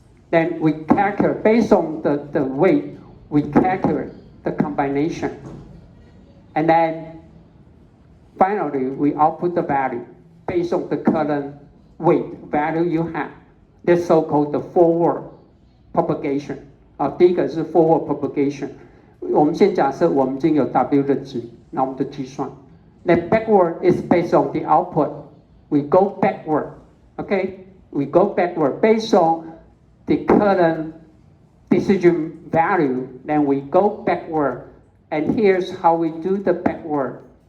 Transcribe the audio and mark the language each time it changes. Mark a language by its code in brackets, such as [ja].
[en] Then we calculate, based on the weight, we calculate the combination. And then finally, we output the value based on the current weight value you have. That's so-called the forward propagation. [zh] 第一个是 [en] forward propagation。 [zh] 我们先假设我们已经有 W 的值，那我们就计算。 [en] Then backward is based on the output. We go backward, okay? We go backward based on the current decision value. Then we go backward, and here's how we do the backward.